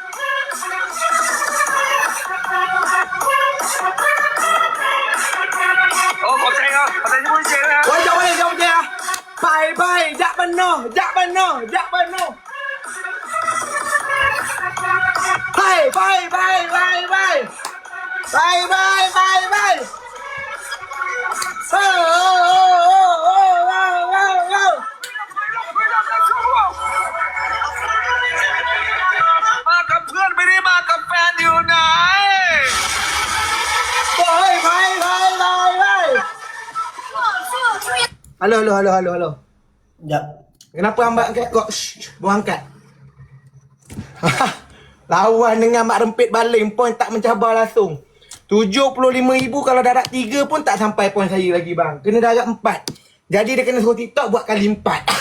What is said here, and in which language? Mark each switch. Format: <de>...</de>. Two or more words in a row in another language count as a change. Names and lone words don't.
<ms>Oh, kau tengok. Katanya boleh lah. Oh, jom boleh. Bye. Jak penuh. Bye.</ms> <th>มากับเพื่อนไม่ได้มากับแฟนอยู่ไหน</th> <ms>Halo. Jap. Kenapa hamba angkat kok? Buang angkat. Lawan dengan Mak Rempit baling poin tak mencabar langsung. 75,000 kalau darat 3 pun tak sampai poin saya lagi bang. Kena darat 4. Jadi dia kena suruh TikTok buat kali 4.</ms>